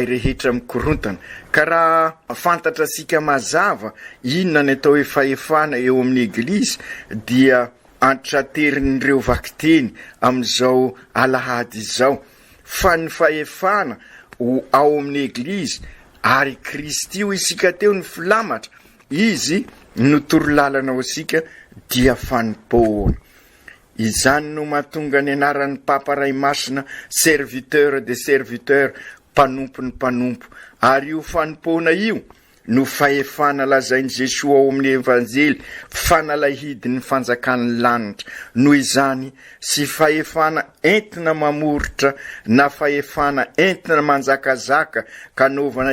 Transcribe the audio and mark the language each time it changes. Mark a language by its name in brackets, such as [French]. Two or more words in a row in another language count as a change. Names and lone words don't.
[Malagasy] rehetra mikorontana ka raha fantatra sika mazava inona ny atao hoe fahefana eo amin'ny eglizy dia antraterindreo vakiteny amin'izao alahady izao fa ny fahefana ao amin'ny eglizy ary Kristy io isika teo ny filamatra izy no torolalana ao asika dia fanompoana izany no mahatonga ny anaran'ny Papa Ray Masina [French] serviteur de serviteur [Malagasy] mpanompo ny mpanompo ary io fanompoana io no fahefana lazain'i Jesosy ao amin'ny evanjely fanalahidin'ny fanjakan'ny lanitra noho izany sy fahefana entina mamoritra na fahefana entina manjakazaka kanovana